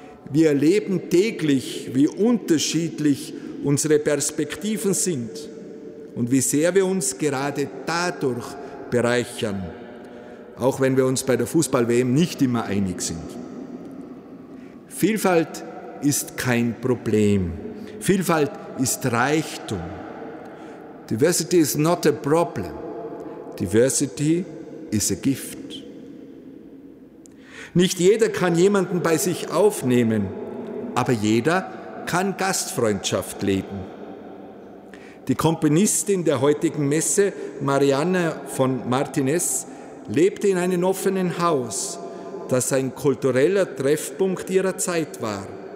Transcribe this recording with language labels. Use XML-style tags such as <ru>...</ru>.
<de>Wir erleben täglich, wie unterschiedlich unsere Perspektiven sind und wie sehr wir uns gerade dadurch bereichern, auch wenn wir uns bei der Fußball-WM nicht immer einig sind. Vielfalt ist kein Problem. Vielfalt ist Reichtum.</de> <en>Diversity is not a problem. Diversity is a gift.</en> <de>Nicht jeder kann jemanden bei sich aufnehmen, aber jeder kann Gastfreundschaft leben. Die Komponistin der heutigen Messe, Marianne von Martinez, lebte in einem offenen Haus, das ein kultureller Treffpunkt ihrer Zeit war.</de>